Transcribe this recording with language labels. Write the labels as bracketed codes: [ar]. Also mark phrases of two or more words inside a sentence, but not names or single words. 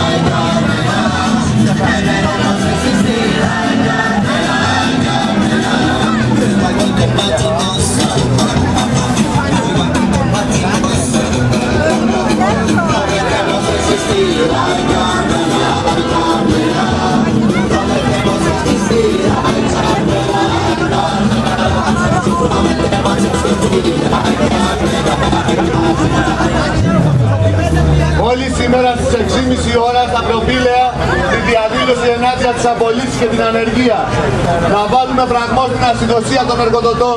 [es] queremos resistir, hay candela, pero aquí combatimos, prometemos resistir, hay candela, prometemos resistir, hay candela, prometemos resistir, hay [el] Όλοι σήμερα στις 6.30 ώρα στα προπήλαια τη διαδήλωση ενάντια της απολύσης και την ανεργία. Να βάλουμε φραγμό στην ασυδοσία των εργοδοτών.